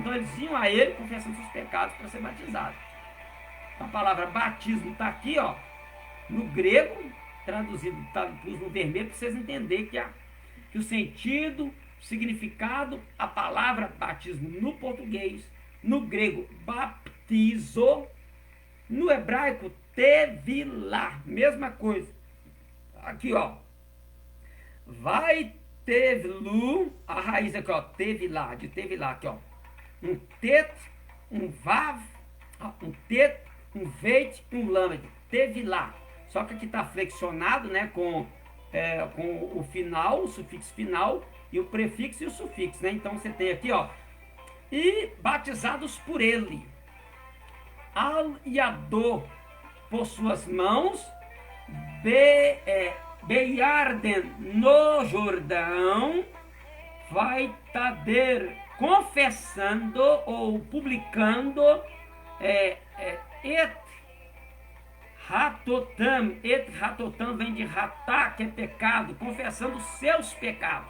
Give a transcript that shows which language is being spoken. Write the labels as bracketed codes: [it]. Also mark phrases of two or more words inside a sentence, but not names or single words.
[pt] Então eles iam a ele confessando seus pecados para ser batizados. A palavra batismo está aqui, ó, no grego, traduzido, tá no vermelho, para vocês entenderem que o sentido, o significado, a palavra batismo no português, no grego, baptizo. No hebraico, tevilá. Mesma coisa. Aqui, ó. [he] ויטבלו. [pt] A raiz aqui, ó. Tevilá. De tevilá. Aqui, ó. Um tet, um vav, um tet, um veit, um lamed. Tevilá. Só que aqui está flexionado, né? Com o final, o sufixo final. e o prefixo e o sufixo, né? Então você tem aqui, ó, e batizados por ele, [he] על ידו, [pt] por suas mãos, beiarden no Jordão, [he] ויתודו [pt] confessando ou publicando [he] את חטאתם [pt] vem de ratá, que é pecado, confessando os seus pecados.